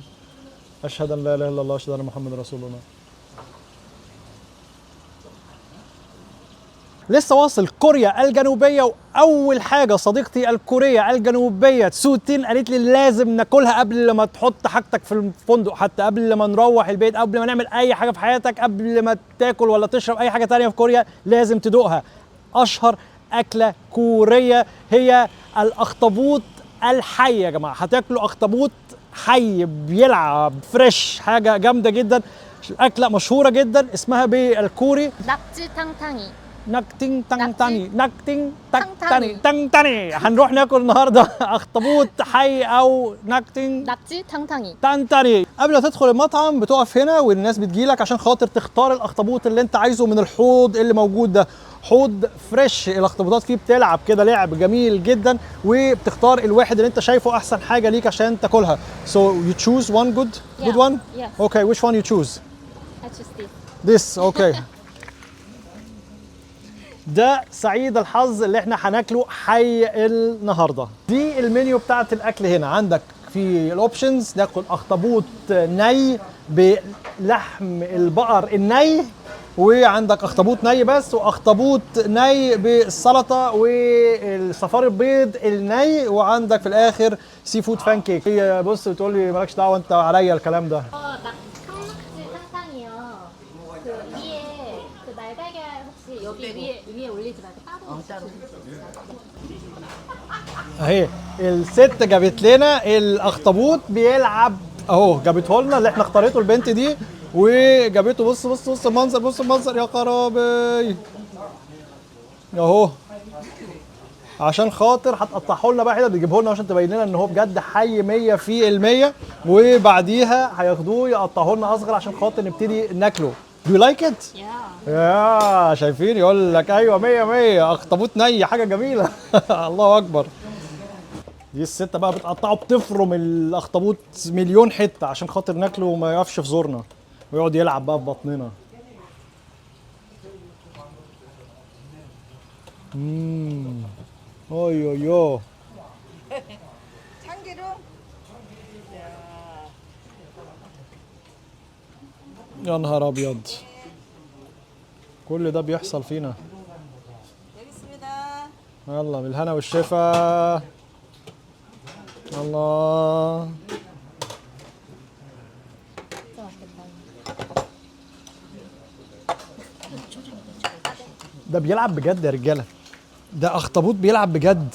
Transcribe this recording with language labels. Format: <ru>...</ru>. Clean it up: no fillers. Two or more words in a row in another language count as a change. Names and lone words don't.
<ar>أشهد أن لا إله إلا الله أشهد أن محمد رسول الله. لسه واصل كوريا الجنوبية، وأول حاجة صديقتي الكورية الجنوبية تسوتين قالت لي لازم ناكلها قبل ما تحط حاجتك في الفندق، حتى قبل ما نروح البيت، قبل ما نعمل أي حاجة في حياتك، قبل ما تاكل ولا تشرب أي حاجة تانية في كوريا لازم تدوقها. أشهر أكلة كورية هي الأخطبوط الحي يا جماعة. هتاكلوا أخطبوط حي بيلعب فريش، حاجة جامدة جدا، أكلة مشهورة جدا اسمها بالكوري</ar> <ko>낙지 탕탕이. نكتين تان تاني نكتين تك تاني تان تاني.</ko> <ar>هنروح ناكل النهارده اخطبوط حي او نكتين</ar> <ko>낙지 탕탕이. تان تاني.</ko> <ar>قبل ما تدخل المطعم بتقف هنا والناس بتجيلك عشان خاطر تختار الاخطبوط اللي انت عايزه من الحوض اللي موجود ده. حوض فريش، الاخطبوطات فيه بتلعب كده لعب جميل جدا، وبتختار الواحد اللي انت شايفه احسن حاجه ليك عشان تاكلها.</ar> <en>So you choose one good one. Yes. Okay, which one you choose? I choose this. This, okay.</en> <ar>ده سعيد الحظ اللي احنا هناكله حي النهارده. دي المنيو بتاعت الاكل هنا. عندك في الاوبشنز ناكل اخطبوط ني بلحم البقر الني، وعندك اخطبوط ني بس، واخطبوط ني بالسلطه والصفار البيض الني، وعندك في الاخر</ar> <en>seafood pancake.</en> <ar>هي بص بتقول لي مالكش دعوه انت عليا الكلام ده.</ar> <ko>낙지 탕탕이요. 그 위에 그 날달걀 혹시 여기 위에 올리지 말고 따로.</ko> <ar>اهي الست جابت لنا الاخطبوط بيلعب اهو، جابته لنا اللي احنا اختارته البنت دي، وجابته. بص بص بص المنظر، بص المنظر يا خرابي اهو. عشان خاطر هتقطعه لنا بقى هنا، بتجيبه لنا عشان تبين لنا ان هو بجد حي 100%، وبعديها هياخدوه يقطعوه لنا اصغر عشان خاطر نبتدي ناكله.</ar> <en>Do you like it؟</en> <ar>يا شايفين يقول لك ايوه 100 اخطبوط ني، حاجه جميله. الله اكبر. دي الست بقى بتقطعه، بتفرم الاخطبوط مليون حته عشان خاطر ناكله وما يقفش في زورنا ويقعد يلعب بقى في بطننا. اوي اوي اوي.</ar> <ko>참기름.</ko> <ar>يا نهار ابيض، كل ده بيحصل فينا.</ar> <ko>여기 있습니다.</ko> <ar>يلا بالهنا والشفا. الله. ده بيلعب بجد يا رجاله، ده اخطبوط بيلعب بجد.</ar>